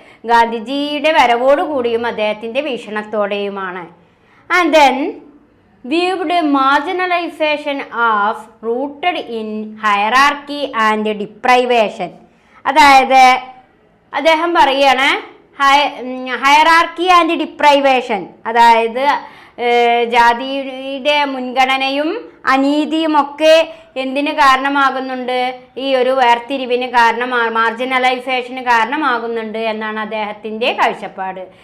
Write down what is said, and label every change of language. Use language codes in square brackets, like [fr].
[ml] ഗാന്ധിജിയുടെ വരവോടുകൂടിയും അദ്ദേഹത്തിന്റെ വീക്ഷണത്തോടെയുമാണ്. [en] And then viewed marginalization as rooted in hierarchy and deprivation. [ml] അതായത് അദ്ദേഹം പറയാണ് [en] hierarchy and deprivation, [ml] അതായത് ജാതിയുടെ മുൻഗണനയും അനീതിയുമൊക്കെ എന്തിന് കാരണമാകുന്നുണ്ട്? ഈ ഒരു വേർതിരിവിന് മാർജിനലൈസേഷന് കാരണമാകുന്നുണ്ട് എന്നാണ് അദ്ദേഹത്തിൻ്റെ കാഴ്ചപ്പാട്.